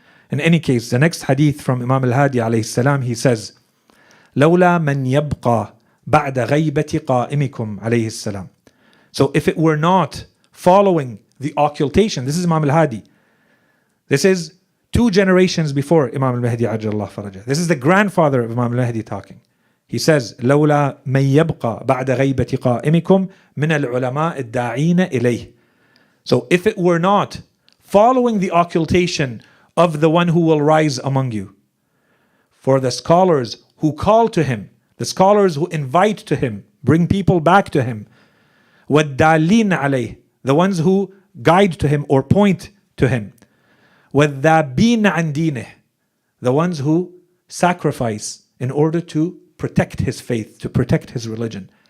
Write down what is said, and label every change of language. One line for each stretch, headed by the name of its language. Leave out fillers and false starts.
English: In any case, the next hadith from Imam al-Hadi alayhi salam, he says,
Arabic: لولا من يبقى بعد غيبة قائمكم عليه السلام.
English: So if it were not following the occultation, this is Imam al-Hadi. This is 2 generations before Imam al-Mahdi ajjallahu faraja. This is the grandfather of Imam al-Mahdi talking. He says,
Arabic: لولا من يبقى بعد غيبة قائمكم من العلماء الداعين إليه.
English: So if it were not following the occultation of the one who will rise among you, for the scholars who call to him, the scholars who invite to him, bring people back to him,
Arabic: وَالدَّالِينَ عَلَيْهِ,
English: the ones who guide to him or point to him,
Arabic: وَالذَّابِينَ عَنْ دِينِهِ,
English: the ones who sacrifice in order to protect his faith, to protect his religion.